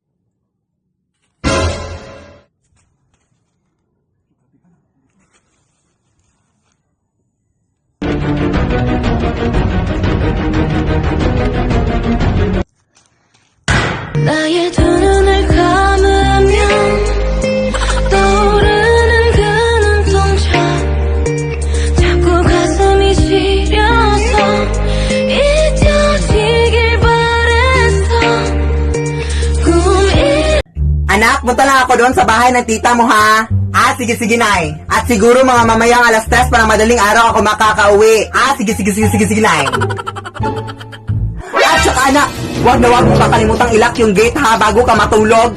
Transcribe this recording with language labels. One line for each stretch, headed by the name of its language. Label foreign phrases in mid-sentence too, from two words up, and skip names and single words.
Korean: 나의 두 눈을 감으면 떠오르는 그 눈동자 자꾸 가슴이 시려서 잊혀지길 바랬어 꿈이
Filipino: Anak, punta lang ako doon sa bahay ng tita mo, ha? Sige, Nay. At siguro mga mamayang 3:00 para madaling araw ako makakauwi. Sige, Nay. At saka, anak, huwag mong kakalimutang ilock yung gate, ha, bago ka matulog.